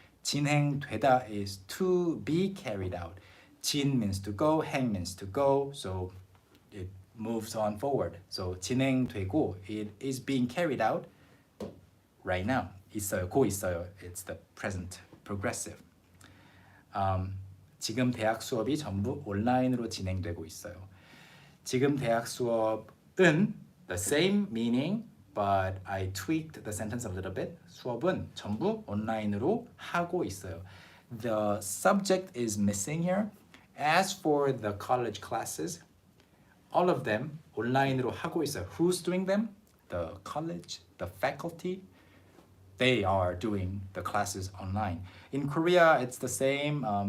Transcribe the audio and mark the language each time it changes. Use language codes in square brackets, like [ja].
[en] 진행되다 is to be carried out. 진 means to go, 행 means to go, so it moves on forward. So 진행되고, it is being carried out right now. [ko] 있어요, 고 있어요. [en] It's the present progressive. [ko] 지금 대학 수업이 전부 온라인으로 진행되고 있어요. 지금 대학 수업은 [en] the same meaning, but I tweaked the sentence a little bit. [ko] 수업은 전부 온라인으로 하고 있어요. [en] The subject is missing here. As for the college classes, all of them [ko] 온라인으로 하고 있어요. [en] Who's doing them? The college, the faculty. They are doing the classes online. In Korea, it's the same.